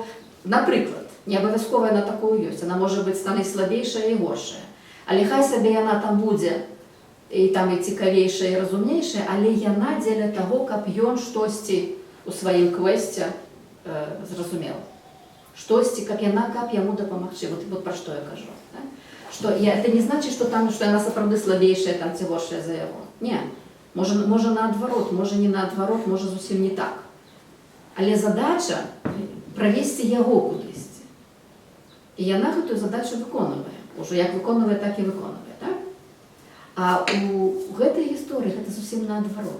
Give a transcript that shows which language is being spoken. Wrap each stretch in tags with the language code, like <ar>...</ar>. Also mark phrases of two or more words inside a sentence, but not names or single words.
<be>Напрыклад, не абавязкова яна такую ёсць, яна можа быць там і слабейшая і горшая. Але хай сабе яна там будзе і там і цікавейшая і разумнейшая, але яна дзеля таго, каб ён штосьці у сваім квесце зразумеў. Штосьці, каб яму дапамагчы. Вот пра што я кажу. Да?</be> <ru>Что это не значит, что там, что</ru> <be>яна сапраўды слабейшая, там ці горшая за яго. Не. Можа наадварот, можа не наадварот, можа зусім не так. Але задача правесці яго кудысьці. І яна гэтую задачу выконвае. Ужо як выконвае, так і выконвае. Так? А у гэтай гісторыі гэта зусім наадварот.</be>